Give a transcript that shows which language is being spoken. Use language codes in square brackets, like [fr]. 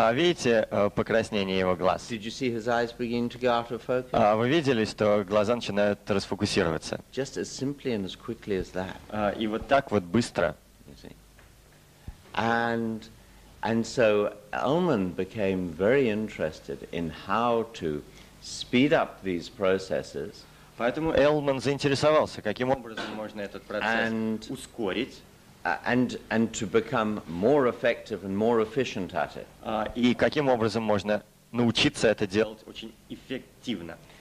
[ru] видите покраснение его глаз? [en] Did you see his eyes begin to go out of focus? [ru] Вы видели, что глаза начинают расфокусироваться? [en] Just as simply and as quickly as that. [ru] И вот так вот быстро. [en] You see. And so Elman became very interested in how to speed up these processes. [ru] Поэтому Элман заинтересовался, каким образом можно этот процесс ускорить. [en] And to become more effective and more efficient at it. [ru] И каким образом можно научиться это делать очень эффективно.